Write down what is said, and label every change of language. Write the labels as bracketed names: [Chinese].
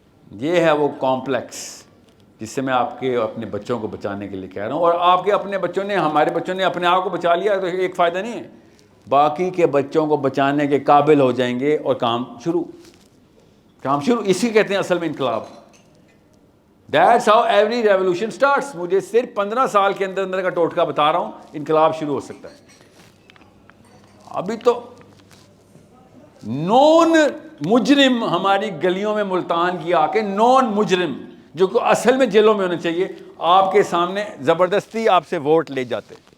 [Urdu] یہ ہے وہ کمپلیکس جس سے میں آپ کے اپنے بچوں کو بچانے کے لیے کہہ رہا ہوں. اور آپ کے اپنے بچوں نے, ہمارے بچوں نے اپنے آپ کو بچا لیا تو ایک فائدہ نہیں ہے, باقی کے بچوں کو بچانے کے قابل ہو جائیں گے اور کام شروع. اسی کہتے ہیں اصل میں انقلاب. [English] That's how every revolution starts. [Urdu] مجھے صرف 15 سال کے اندر اندر کا ٹوٹکا بتا رہا ہوں, انقلاب شروع ہو سکتا ہے. ابھی تو نون مجرم ہماری گلیوں میں ملتان کی آ کے, نون مجرم جو کہ اصل میں جیلوں میں ہونے چاہیے, آپ کے سامنے زبردستی آپ سے ووٹ لے جاتے.